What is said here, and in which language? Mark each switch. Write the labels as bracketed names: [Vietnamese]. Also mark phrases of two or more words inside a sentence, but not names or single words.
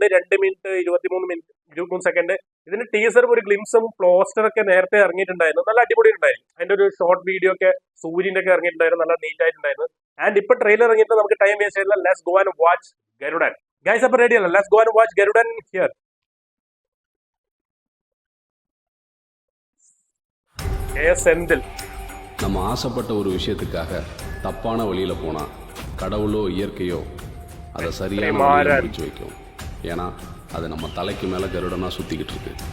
[Malayalam] 2 മിനിറ്റ് 23 സെക്കൻഡ്. ഇതിന്റെ ടീസർ ഒരു ഗ്ലിംസും പോസ്റ്ററൊക്കെ നേരത്തെ ഇറങ്ങിയിട്ടുണ്ടായിരുന്നു. നല്ല അടിപൊളി ഉണ്ടായിരുന്നു. അതിന്റെ ഒരു [English] short video [Malayalam] ഒക്കെ സൂര്യന്റെ ഒക്കെ ഇറങ്ങിയിട്ടുണ്ടായിരുന്നു. നല്ല നീറ്റ് ആയിട്ടുണ്ടായിരുന്നു. ആൻഡ് ഇപ്പൊ ട്രെയിലർ ഇറങ്ങിയിട്ട് നമുക്ക് [English] time waste [Malayalam] ചെയ്തില്ല. [English] Let's go and watch Garudan. Guys [Malayalam] അപ്പൊ റെഡി അല്ല? [English] Let's go and watch Garudan here. [Tamil] செந்தில். நம்ம ஆசைப்பட்ட ஒரு விஷயத்துக்காக தப்பான வழியில போனா கடவுளோ இயற்கையோ அதை சரியான வழியில முடிச்சு வைக்கும். ஏன்னா அது நம்ம தலைக்கு மேல கருடனா சுத்திக்கிட்டு இருக்கு.